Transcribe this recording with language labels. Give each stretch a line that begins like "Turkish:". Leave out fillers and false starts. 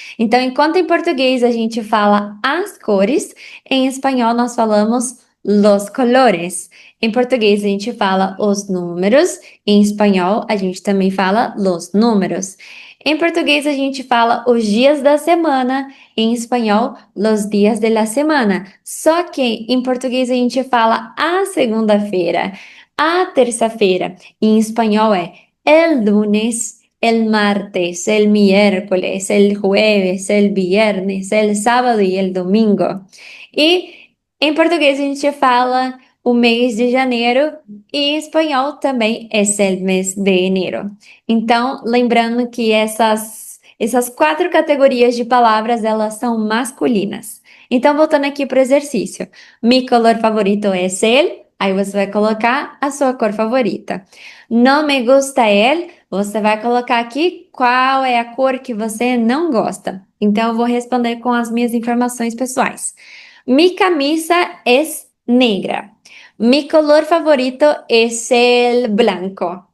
Portuguese: Então, enquanto em português a gente fala as cores, em espanhol, nós falamos
Spanish: los colores.
Portuguese: Em português, a gente fala os números. Em espanhol, a gente também fala
Spanish: los números.
Portuguese: Em português, a gente fala os dias da semana. Em espanhol,
Spanish: los días de la semana.
Portuguese: Só que em português, a gente fala a segunda-feira, a terça-feira. Em espanhol, é
Spanish: el lunes, el martes, el miércoles, el jueves, el viernes, el sábado e el domingo.
Portuguese: E em português a gente fala o mês de janeiro e em espanhol também é
Spanish: el mês de enero.
Portuguese: Então, lembrando que essas quatro categorias de palavras, elas são masculinas. Então, voltando aqui para o exercício.
Spanish: Mi color favorito es el.
Portuguese: Aí você vai colocar a sua cor favorita.
Spanish: No me gusta el.
Portuguese: Você vai colocar aqui qual é a cor que você não gosta. Então, eu vou responder com as minhas informações pessoais.
Spanish: Mi camisa es negra. Mi color favorito es el blanco.